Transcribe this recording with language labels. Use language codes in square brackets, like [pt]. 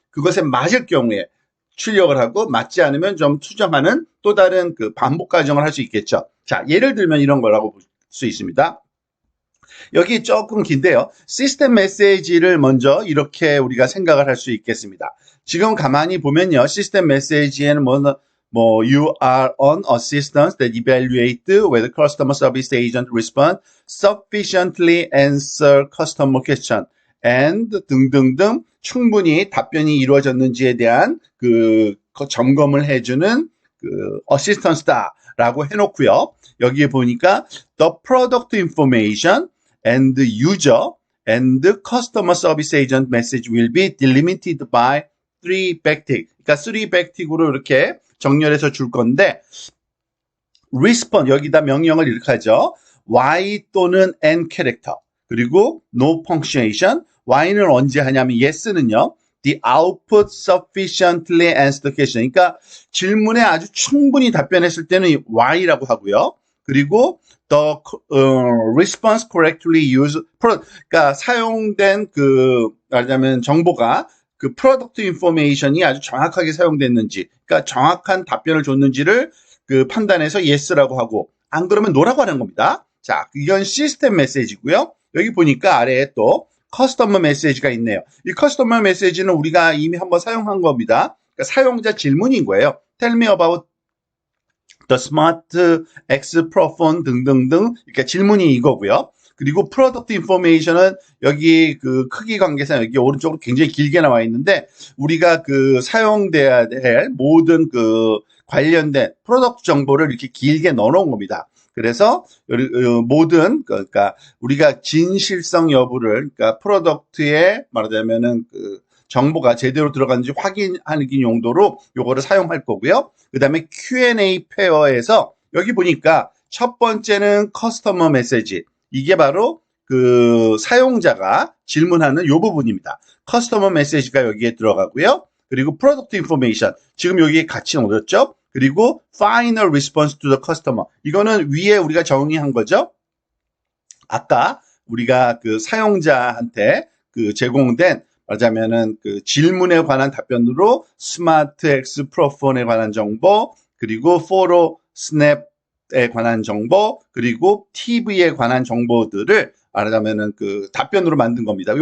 [ko] 그것에 맞을 경우에 출력을 하고 맞지 않으면 좀 수정하는 또 다른 그 반복 과정을 할 수 있겠죠. 자, 예를 들면 이런 거라고 볼 수 있습니다. 여기 조금 긴데요. 시스템 메시지를 먼저 이렇게 우리가 생각을 할 수 있겠습니다. 지금 가만히 보면요. [en] 시스템 메시지에는 you are on assistance that evaluate whether customer service agent respond sufficiently answer customer question and 등등등 충분히 답변이 이루어졌는지에 대한 그 점검을 해주는 그 어시스턴스다라고 해놓고요. 여기에 보니까 the product information and user and customer service agent message will be delimited by 3 backtick. [ko] 그러니까 3 backtick으로 이렇게 정렬해서 줄 건데 respond 여기다 명령을 이렇게 하죠. y 또는 n 캐릭터 그리고 no punctuation y는 언제 하냐면 yes는요. [en] The output sufficiently answered the question. [ko] 그러니까 질문에 아주 충분히 답변했을 때는 y라고 하고요. 그리고 the response correctly used 그러니까 사용된 그 말하자면 정보가 그 프로덕트 인포메이션이 아주 정확하게 사용됐는지, 그러니까 정확한 답변을 줬는지를 그 판단해서 yes라고 하고, 안 그러면 no라고 하는 겁니다. 자, 이건 시스템 메시지고요. 여기 보니까 아래에 또 커스터머 메시지가 있네요. 이 커스터머 메시지는 우리가 이미 한번 사용한 겁니다. 그러니까 사용자 질문인 거예요. [en] Tell me about the smart X Pro phone 등등등 이렇게 질문이 이거고요. [ko] 그리고 프로덕트 인포메이션은 여기 그 크기 관계상 여기 오른쪽으로 굉장히 길게 나와 있는데 우리가 그 사용돼야 될 모든 그 관련된 프로덕트 정보를 이렇게 길게 넣어놓은 겁니다. 그래서 모든 그러니까 우리가 진실성 여부를 그러니까 프로덕트에 말하자면은 그 정보가 제대로 들어갔는지 확인하는 용도로 요거를 사용할 거고요. 그다음에 Q&A 페어에서 여기 보니까 첫 번째는 커스터머 메시지. 이게 바로 그 사용자가 질문하는 요 부분입니다. 커스터머 메시지가 여기에 들어가고요. 그리고 프로덕트 인포메이션. 지금 여기에 같이 넣었죠. [en] 그리고 final response to the customer. [ko] 이거는 위에 우리가 정의한 거죠. 아까 우리가 그 사용자한테 그 제공된 말하자면은 그 질문에 관한 답변으로 스마트 X 프로폰에 관한 정보, 그리고 포로 스냅에 관한 정보, 그리고 TV에 관한 정보들을 말하자면은 그 답변으로 만든 겁니다.